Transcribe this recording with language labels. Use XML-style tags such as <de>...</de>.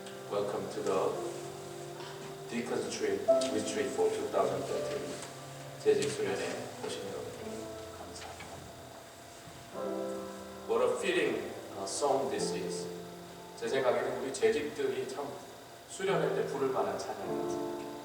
<en>Welcome to the Deacon's Retreat for 2013.</en> <ko>재직 수련회 오신 여러분 감사합니다.</ko> <en>What a fitting song this is.</en> <ko>제 생각에는 우리 재직들이 참 수련회 때 부를 만한 찬양이죠.</ko>